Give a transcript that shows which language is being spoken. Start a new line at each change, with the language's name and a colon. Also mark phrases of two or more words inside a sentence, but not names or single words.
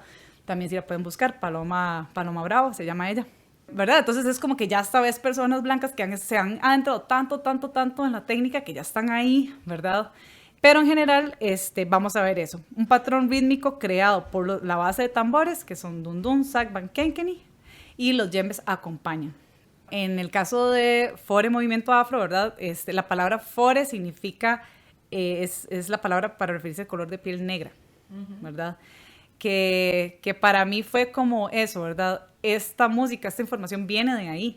Spanish: También si la pueden buscar, Paloma Bravo, se llama ella, ¿verdad? Entonces es como que ya esta vez personas blancas que se han adentrado tanto en la técnica que ya están ahí, ¿verdad? Pero en general, vamos a ver eso. Un patrón rítmico creado por la base de tambores, que son dundun, sagbag, kenkeni, y los djembes acompañan. En el caso de fore movimiento afro, ¿verdad? La palabra fore significa, es la palabra para referirse al color de piel negra, ¿verdad? Que para mí fue como eso, ¿verdad? Esta música, esta información viene de ahí.